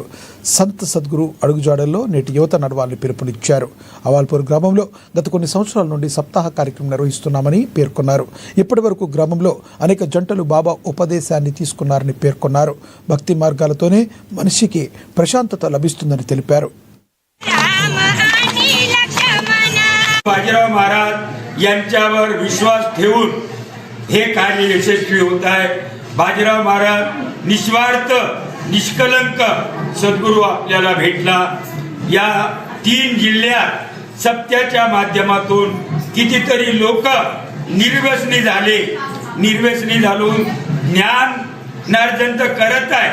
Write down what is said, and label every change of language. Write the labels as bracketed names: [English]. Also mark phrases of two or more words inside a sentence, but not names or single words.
[Telugu] సంత్ సద్గురు అడుగుజాడల్లో నేటి యువత నడవాలని పిలుపునిచ్చారు. అవాల్పూర్ గ్రామంలో గత కొన్ని సంవత్సరాల నుండి సప్తాహ కార్యక్రమం నిర్వహిస్తున్నామని పేర్కొన్నారు. ఇప్పటి వరకు గ్రామంలో అనేక జంటలు బాబా ఉపదేశాన్ని తీసుకున్నారని పేర్కొన్నారు. భక్తి మార్గాలతోనే మనిషికి ప్రశాంతత లభిస్తుందని తెలిపారు. [Marathi] बाजीराव महाराज यांच्यावर विश्वास ठेवून हे कार्य यशस्वी होत आहे. बाजीराव महाराज निस्वार्थ निष्कलंक सद्गुरू आपल्याला भेटला. या 3 जिल्ह्यात सत्याच्या माध्यमातून कितीतरी लोक निर्व्यसनी झालून ज्ञानार्जन करत आहे.